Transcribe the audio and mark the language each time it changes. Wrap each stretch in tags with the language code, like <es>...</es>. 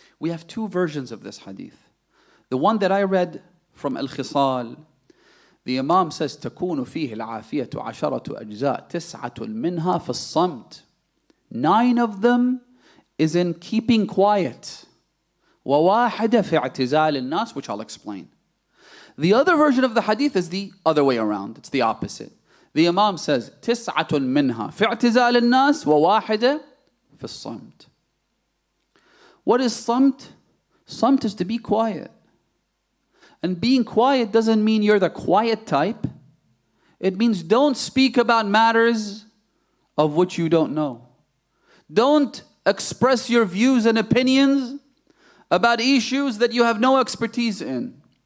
<en>We have 2 versions of this hadith. The one that I read from Al-Khisal, the Imam says,</en> <ar>تَكُونُ فِيهِ الْعَافِيَةُ عَشَرَةُ أَجْزَاء تِسْعَةٌ مِنْهَا فِي الصَّمْتِ.</ar> <en>9 of them is in keeping quiet.</en> <ar>وَوَاحِدَ فِي اعْتِزَالِ النَّاسِ,</ar> <en>which I'll explain. The other version of the hadith is the other way around. It's the opposite. The Imam says,</en> <ar>تِسْعَةٌ مِنْهَا فِي اعْتِزَالِ النَّاسِ وَوَاحِدَ فِي الصَّمْتِ.</ar> <en>What is samt? Samt is to be quiet. And being quiet doesn't mean you're the quiet type. It means don't speak about matters of which you don't know. Don't express your views and opinions about issues that you have no expertise in.</en>